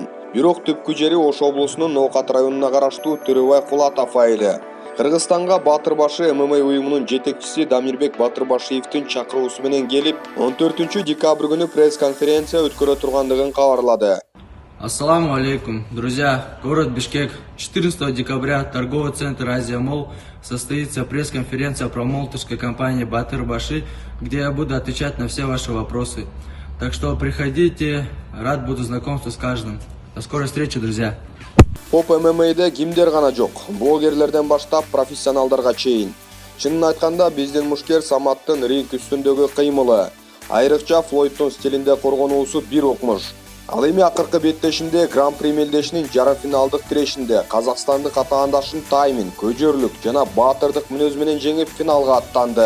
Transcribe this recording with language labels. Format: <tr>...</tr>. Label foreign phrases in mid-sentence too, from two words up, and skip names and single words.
<ky>Бирок түпкү жери Ош облусунун Ноокат районуна караштуу Төрөбай Кулатов айылы. Кыргызстанга Батырбашы ММА уюмунун жетекчиси Дамирбек Батырбашиевдин чакыруусу менен келип, 14-декабрь күнү пресс-конференция өткөрө тургандыгын кабарлады.</ky> <ar>السلام عليكم,</ar> <ru>друзья! Город Бишкек. 14 декабря торговый центр Азия Молл состоится пресс-конференция промоутерской компании Батырбаши, где я буду отвечать на все ваши вопросы. Так что приходите, рад буду знакомству с каждым. До скорой встречи, друзья!</ru> <ky>Поп ММА'де кимдер гана жок, блогерлерден баштап профессионалдарга чейин. Чынын айтканда биздин мушкер Саматтын ринг үстүндөгү кыймылы, айрыкча Флойдтун стилинде коргонуусу бир укмуш. Ал эми акыркы беттешинде Гран-при мелдешинин жарым финалдык тирешинде казакстандык атаандашын Таймин, көжөрлүк жана баатырдык мүнөзү менен жеңип финалга аттанды.</ky>